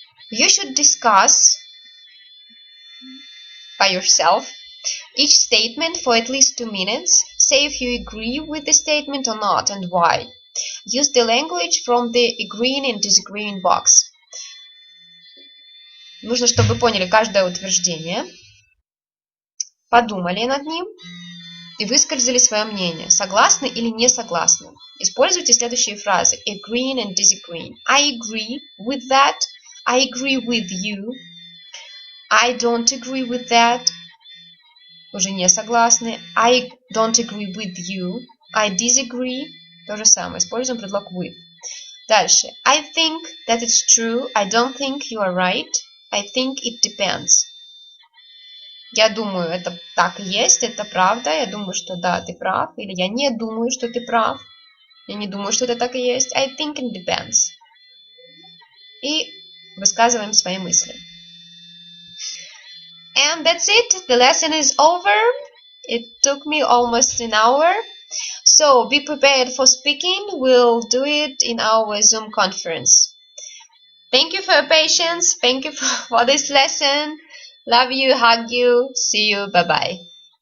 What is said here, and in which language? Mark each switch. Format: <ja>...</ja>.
<en>You should discuss by yourself each statement for at least 2 minutes. Say if you agree with the statement or not and why. Use the language from the agreeing and disagreeing box.</en> <ru>Нужно, чтобы вы поняли каждое утверждение, подумали над ним и высказали свое мнение. Согласны или не согласны? Используйте следующие фразы.</ru> <en>Agreeing and disagreeing. I agree with that. I agree with you. I don't agree with that.</en> <ru>Уже не согласны.</ru> <en>I don't agree with you. I disagree.</en> <ru>То же самое. Используем предлог with. Дальше.</ru> <en>I think that it's true. I don't think you are right. I think it depends.</en> <ru>Я думаю, это так и есть, это правда. Я думаю, что да, ты прав. Или я не думаю, что ты прав. Я не думаю, что это так и есть.</ru> <en>I think it depends.</en> <ru>И высказываем свои мысли.</ru> <en>And that's it. The lesson is over. It took me almost an hour. So be prepared for speaking. We'll do it in our Zoom conference. Thank you for your patience. Thank you for this lesson. Love you, hug you. See you. Bye-bye.</en>